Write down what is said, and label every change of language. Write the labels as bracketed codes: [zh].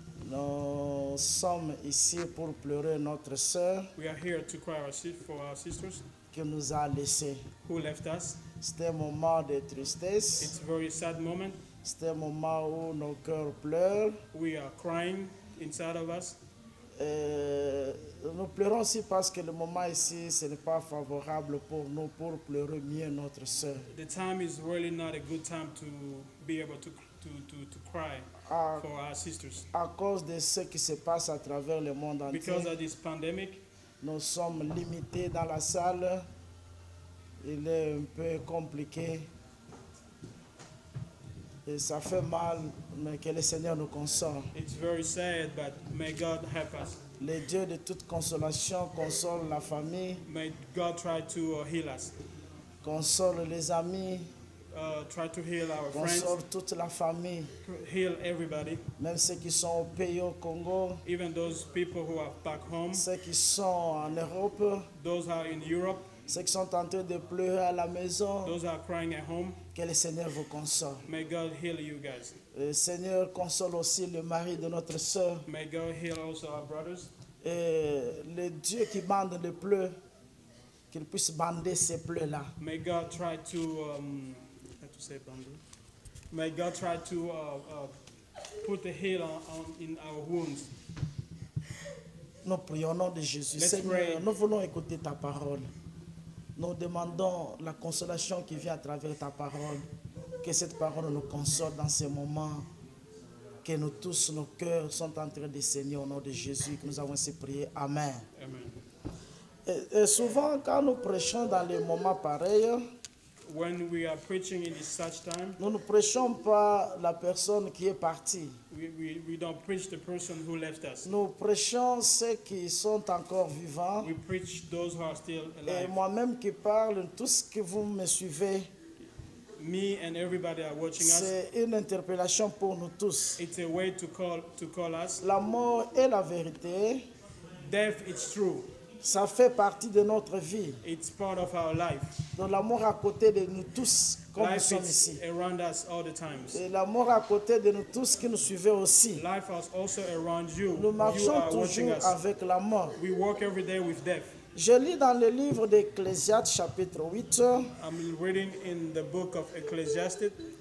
[fr] Nous sommes ici pour pleurer notre sœur [en] We are here to cry for our sisters [fr] qui nous a laissés. [en] who left us. [fr] C'était un moment de tristesse. [en] It's a very sad moment. [fr] C'était un moment où nos cœurs pleurent. [en] We are crying inside of us. [fr] Nous pleurons aussi parce que le moment ici, ce n'est pas favorable pour nous pour pleurer mieux notre sœur. [en] The time is really not a good time to be able to cry for our sisters. [fr] À cause de ce qui se passe à travers le monde entier, [en] Because of this pandemic, [fr] nous sommes limités dans la salle. Il est un peu compliqué. Et ça fait mal, mais que le Seigneur nous console. [en] it's very sad, but may God help us. [fr] Le Dieu de toute consolation console la famille, [en] May God try to heal us, [fr] console les amis, [en] try to heal our friends, [fr] console toute la famille, [en] heal everybody, [fr] même ceux qui sont au pays au Congo, [en] even those people who are back home, [fr] ceux qui sont en Europe, [en] those who are in Europe, [fr] ceux qui sont en train de pleurer à la maison. [en] those who are crying at home. [fr] Que le Seigneur vous console. [en] May God heal you guys. [fr] Le Seigneur console aussi le mari de notre sœur. [en] May God heal also our brothers. [fr] Et le Dieu qui bande le pleu qu'il puisse bander ces plaies-là. [en] May God try to, how to say bundle? May God try to put the heal in our wounds. [fr] Nous prions au nom de Jésus. [en] Let's [fr] Seigneur, [en] pray. [fr] nous voulons écouter ta parole. Nous demandons la consolation qui vient à travers ta parole. Que cette parole nous console dans ces moments. Que nous tous, nos cœurs sont en train de saigner au nom de Jésus. Que nous avons ainsi prié. Amen. [en] Amen. [fr] Et souvent, quand nous prêchons dans les moments pareils, [en] When we are preaching in this such time, [fr] nous ne prêchons pas la personne qui est partie. [en] we don't preach the person who left us. [fr] Nous prêchons ceux qui sont encore vivants. [en] We preach those who are still [fr] Et [en] alive. [fr] moi-même qui parle, tous que vous me suivez, [en] Me and everybody are watching us. [fr] c'est une interpellation pour nous tous. [en] It's a way to call us. [fr] La mort et la vérité, [en] Death, it's true. [fr] ça fait partie de notre vie. [en] It's part of our life. [fr] Donc la mort à côté de nous tous, comme nous [en] Life [fr] sommes [en] is [fr] ici. [en] around us all the times. [fr] Et la mort à côté de nous tous qui nous suivez aussi. [en] Life is also around you. [fr] Nous [en] You [fr] marchons [en] are watching [fr] toujours [en] us. [fr] avec la mort. [en] We walk every day with death. [fr] Je lis dans le livre d'Ecclésiaste chapitre 8, [en] I'm reading in the book of Ecclesiastes,